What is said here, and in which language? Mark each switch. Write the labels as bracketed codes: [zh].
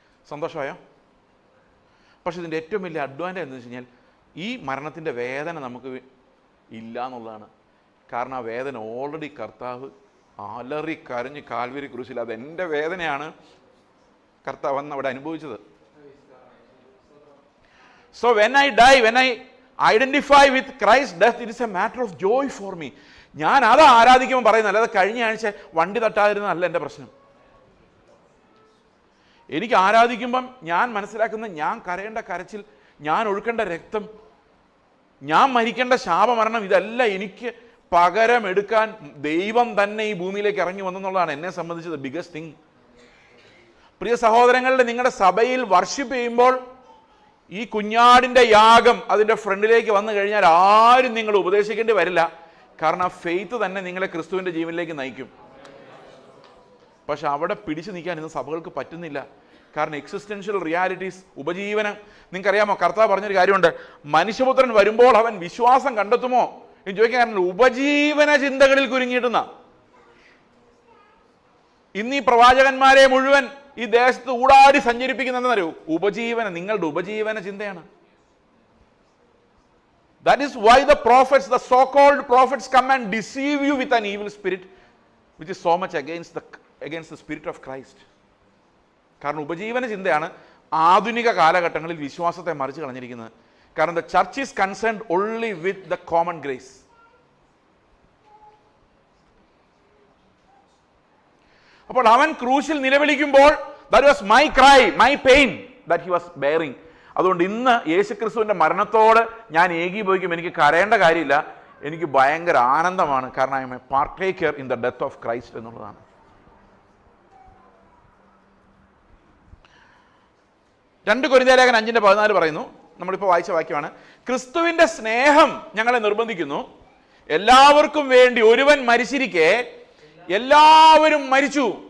[ml] സന്തോഷമായോ? പക്ഷെ ഇതിൻ്റെ ഏറ്റവും വലിയ അഡ്വാൻറ്റേജ് എന്താണെന്ന് വെച്ച് കഴിഞ്ഞാൽ, ഈ മരണത്തിൻ്റെ വേദന നമുക്ക് ഇല്ല എന്നുള്ളതാണ്. കാരണം ആ വേദന ഓൾറെഡി കർത്താവ് അലറി കരഞ്ഞ് കാൽവരി ക്രൂശിൽ, അതെൻ്റെ വേദനയാണ് കർത്താവ് അന്ന് അവിടെ അനുഭവിച്ചത്. [en] So when I die, when I identify with Christ's death, it is a matter of joy for me. [ml] ഞാൻ അത് ആരാധിക്കുമ്പോൾ പറയുന്നത്, അല്ലാതെ കഴിഞ്ഞ ആഴ്ച വണ്ടി തട്ടാതിരുന്നതല്ല എൻ്റെ പ്രശ്നം. എനിക്ക് ആരാധിക്കുമ്പം ഞാൻ മനസ്സിലാക്കുന്ന, ഞാൻ കരയേണ്ട കരച്ചിൽ, ഞാൻ ഒഴുക്കേണ്ട രക്തം, ഞാൻ മരിക്കേണ്ട ശാപമരണം, ഇതെല്ലാം എനിക്ക് പകരം എടുക്കാൻ ദൈവം തന്നെ ഈ ഭൂമിയിലേക്ക് ഇറങ്ങി വന്നെന്നുള്ളതാണ് എന്നെ സംബന്ധിച്ചത് ബിഗസ്റ്റ് തിങ്. പ്രിയ സഹോദരങ്ങളുടെ, നിങ്ങളുടെ സഭയിൽ വർഷിപ്പ് ചെയ്യുമ്പോൾ ഈ കുഞ്ഞാടിൻ്റെ യാഗം അതിൻ്റെ ഫ്രണ്ടിലേക്ക് വന്നു കഴിഞ്ഞാൽ ആരും നിങ്ങൾ ഉപദേശിക്കേണ്ടി വരില്ല. കാരണം ആ ഫെയ്ത്ത് തന്നെ നിങ്ങളെ ക്രിസ്തുവിൻ്റെ ജീവനിലേക്ക് നയിക്കും. പക്ഷെ അവിടെ പിടിച്ചു നിൽക്കാൻ ഇന്ന് സഭകൾക്ക് പറ്റുന്നില്ല. കാരണം എക്സിസ്റ്റൻഷ്യൽ റിയാലിറ്റീസ്, ഉപജീവനം. നിങ്ങൾക്കറിയാമോ, കർത്താവ് പറഞ്ഞൊരു കാര്യമുണ്ട്, മനുഷ്യപുത്രൻ വരുമ്പോൾ അവൻ വിശ്വാസം കണ്ടെത്തുമോ എന്ന് ചോദിക്കാൻ കാരണം ഉപജീവന ചിന്തകളിൽ കുരുങ്ങിയിട്ടുന്ന ഇന്ന് ഈ പ്രവാചകന്മാരെ മുഴുവൻ ഈ ദേശത്ത് ഊടാടി സഞ്ചരിപ്പിക്കുന്നതെന്നറിയോ? ഉപജീവനം, നിങ്ങളുടെ ഉപജീവന ചിന്തയാണ്. [en] That is why the prophets, the so-called prophets, come and deceive you with an evil spirit, which is so much against the spirit of Christ. [ml] കാരണം ഉപജീവന ചിന്തയാണ് ആധുനിക കാലഘട്ടങ്ങളിൽ വിശ്വാസത്തെ മറിച്ച് കളഞ്ഞിരിക്കുന്നത്. കാരണം [en] the church is concerned only with the common grace. [ml] അപ്പോൾ അവൻ ക്രൂശിൽ നിലവിളിക്കുമ്പോൾ, [en] that was my cry, my pain that he was bearing. [ml] അതുകൊണ്ട് ഇന്ന് യേശുക്രിസ്തുവിന്റെ മരണത്തോട് ഞാൻ ഏകീഭവിക്കും. എനിക്ക് കരയേണ്ട കാര്യമില്ല, എനിക്ക് ഭയങ്കര ആനന്ദമാണ്. കാരണം [en] I am a partaker in the death of Christ [ml] എന്നുള്ളതാണ്. 2 കൊരിന്ത്യർ ലേഖനം 5:14 പറയുന്നു, നമ്മളിപ്പോൾ വായിച്ച വാക്യമാണ്, ക്രിസ്തുവിന്റെ സ്നേഹം ഞങ്ങളെ നിർബന്ധിക്കുന്നു, എല്ലാവർക്കും വേണ്ടി ഒരുവൻ മരിച്ചിരിക്കെ എല്ലാവരും മരിച്ചു.